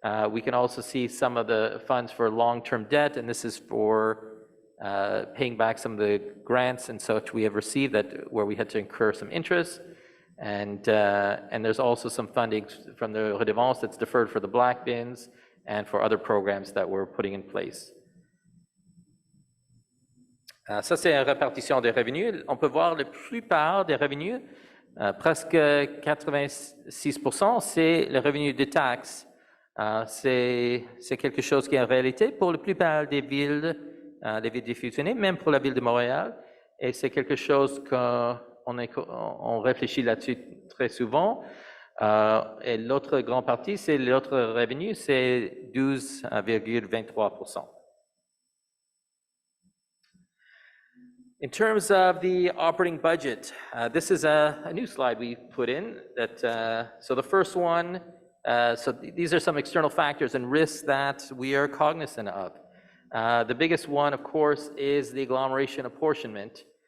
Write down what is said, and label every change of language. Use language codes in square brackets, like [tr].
[en] We can also see some of the funds for long-term debt, and this is for paying back some of the grants and such we have received where we had to incur some interest. And there's also some funding from the redevance that's deferred for the black bins and for other programs that we're putting in place. [fr] Ça, c'est la répartition des revenus. On peut voir la plupart des revenus, presque 86%, c'est le revenu de taxes. C'est quelque chose qui est en réalité pour la plupart des villes diffusionnées, même pour la ville de Montréal. Et c'est quelque chose on réfléchit là-dessus très souvent. Et l'autre grande partie, c'est l'autre revenu, c'est 12,23%. [en] In terms of the operating budget, this is a new slide we put in. So the first one, so these are some external factors and risks that we are cognizant of. The biggest one, of course, is the agglomeration apportionment.